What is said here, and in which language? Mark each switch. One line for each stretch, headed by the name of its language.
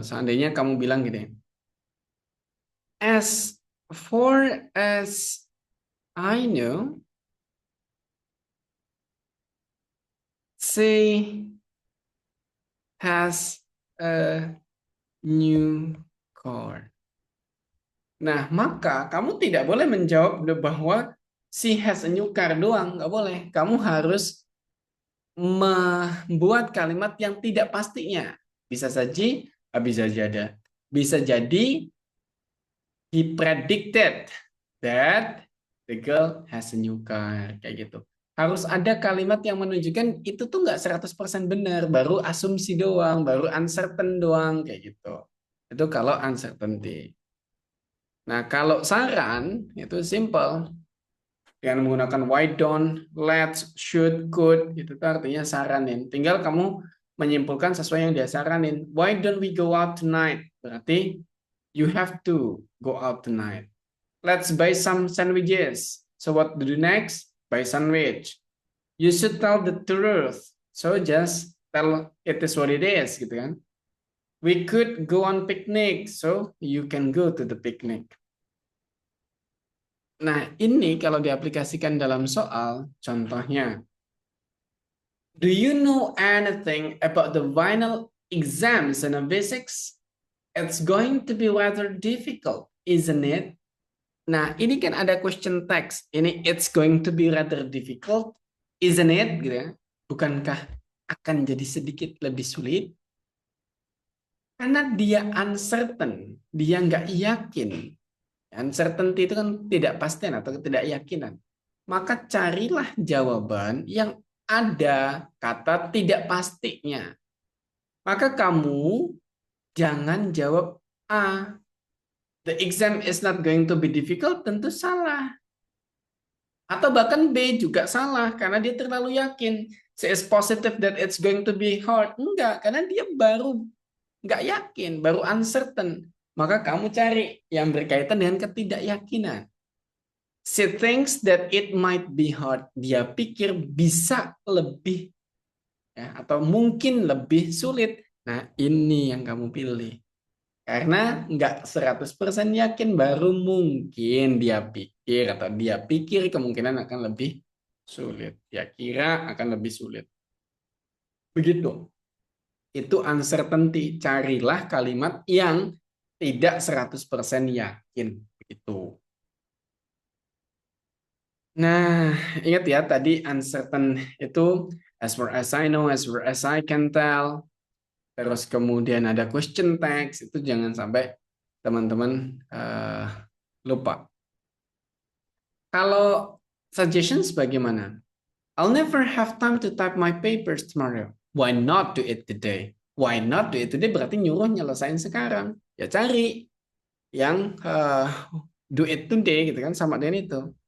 Indonesian: Seandainya kamu bilang gini,
English: as far as I know, she has a new car.
Indonesian: Nah, maka kamu tidak boleh menjawab bahwa
English: she has a new car
Indonesian: doang. Nggak boleh. Kamu harus membuat kalimat yang tidak pastinya. Bisa saja, bisa jadi
English: he predicted that the girl has a new car,
Indonesian: kayak gitu. Harus ada kalimat yang menunjukkan itu tuh nggak 100% benar, baru asumsi doang, baru uncertain doang, kayak gitu. Itu kalau uncertainty. Nah, kalau saran itu simple. Dengan menggunakan why don't, let's, should, could, itu tuh artinya saranin. Tinggal kamu menyimpulkan sesuai yang dia saranin.
English: Why don't we go out tonight? Berarti you have to go out tonight. Let's buy some sandwiches. So what to do next? Buy sandwich. You should tell the truth. So just tell it is what it is,
Indonesian: gitu kan.
English: We could go on picnic. So you can go to the picnic.
Indonesian: Nah, ini kalau diaplikasikan dalam soal, contohnya,
English: do you know anything about the final exams in physics? It's going to be rather difficult, isn't it?
Indonesian: Nah, ini kan ada
English: question text.
Indonesian: Ini
English: it's going to be rather difficult, isn't it?
Indonesian: Gitu ya. Bukankah akan jadi sedikit lebih sulit? Karena dia uncertain, dia nggak yakin. Uncertainty itu kan tidak pastian atau ketidakyakinan. Maka carilah jawaban yang ada kata tidak pastinya. Maka kamu jangan jawab A.
English: The exam is not going to be difficult,
Indonesian: tentu salah. Atau bahkan B juga salah, karena dia terlalu yakin.
English: She is positive that it's going to be hard.
Indonesian: Enggak, karena dia baru nggak yakin, baru uncertain. Maka kamu cari yang berkaitan dengan ketidakyakinan.
English: She thinks that it might be hard.
Indonesian: Dia pikir bisa lebih, ya, atau mungkin lebih sulit. Nah, ini yang kamu pilih. Karena nggak 100% yakin, baru mungkin dia pikir, atau dia pikir kemungkinan akan lebih sulit. Dia kira akan lebih sulit. Begitu. Itu uncertainty. Carilah kalimat yang tidak 100% yakin. Begitu. Nah, ingat ya tadi uncertain itu
English: as far as I know, as far as I can tell.
Indonesian: Terus kemudian ada question text, itu jangan sampai teman-teman lupa. Kalau suggestions bagaimana?
English: I'll never have time to type my papers tomorrow. Why not do it today? Why not do it today
Indonesian: berarti nyuruh nyelesain sekarang. Ya cari yang
English: do it today
Indonesian: gitu kan, sama dengan itu.